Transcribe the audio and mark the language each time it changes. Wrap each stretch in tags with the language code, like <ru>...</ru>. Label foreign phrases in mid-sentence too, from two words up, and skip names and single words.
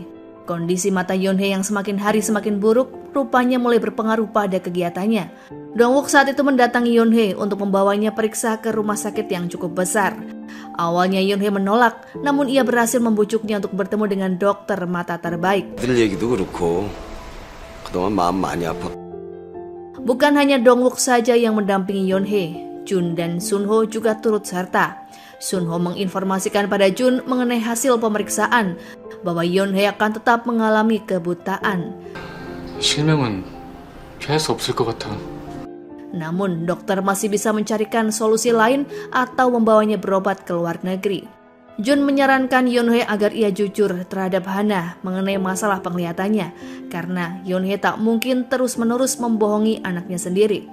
<id>Kondisi mata Yeonhae yang semakin hari semakin buruk rupanya mulai berpengaruh pada kegiatannya. Dongwook saat itu mendatangi Yeonhae untuk membawanya periksa ke rumah sakit yang cukup besar. Awalnya Yeonhae menolak, namun ia berhasil membujuknya untuk bertemu dengan dokter mata terbaik.</id> <ko>들 얘기도 그렇고 그동안 마음 많이 아파.</ko> <id>Bukan hanya Dongwook saja yang mendampingi Yeonhae, Jun dan Sunho juga turut serta. Sunho menginformasikan pada Jun mengenai hasil pemeriksaan bahwa Yeonhae akan tetap mengalami kebutaan.</id> <ko>실명은 피할 수 없을 것 같아.</ko> <id>Namun dokter masih bisa mencarikan solusi lain atau membawanya berobat ke luar negeri. Jun menyarankan Yeonhae agar ia jujur terhadap Hana mengenai masalah penglihatannya karena Yeonhae tak mungkin terus-menerus membohongi anaknya sendiri.</id>